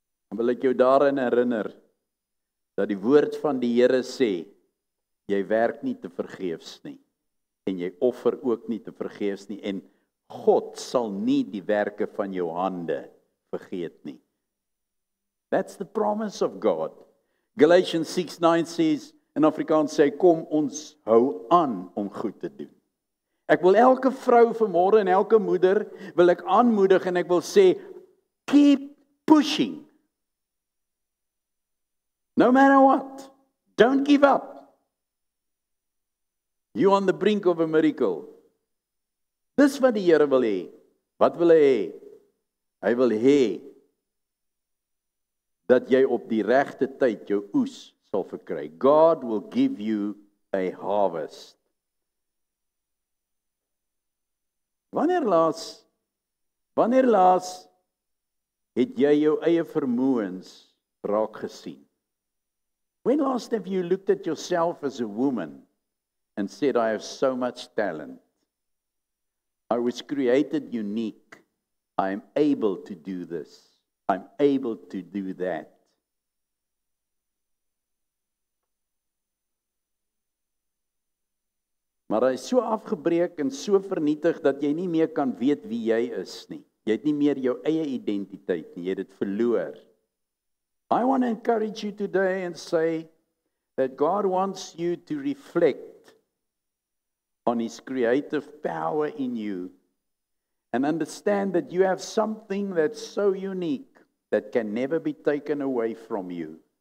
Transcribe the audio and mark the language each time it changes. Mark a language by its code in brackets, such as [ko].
[af] Dan wil ek jou daarin herinner, dat die woord van die Here sê, jy werk nie te vergeefs nie. En jy offer ook nie te vergeefs nie. En God sal nie die werke van jou hande vergeet nie. [en] That's the promise of God. Galatians 6:9 says, [af] in Afrikaans sê, kom ons hou aan om goed te doen. Ek wil elke vrou vanmôre en elke moeder wil ek aanmoedig en ek wil sê, [en] keep pushing. No matter what. Don't give up. You're on the brink of a miracle. [af] Dis wat die Here wil hê. Wat wil hy hê? Hy wil hê dat jy op die regte tyd jou oes sal verkry. [en] God will give you a harvest. [af] Wanneer laas het jy jou eie vermoëns raak gesien? [en] When last have you looked at yourself as a woman and said, I have so much talent. I was created unique. I am able to do this. I'm able to do that. [af] Maar hy is so afgebreek en so vernietig dat jy nie meer kan weet wie jy is nie. Jy het nie meer jou eie identiteit nie, jy het dit verloor. [en] I want to encourage you today and say that God wants you to reflect on His creative power in you and understand that you have something that's so unique that can never be taken away from you.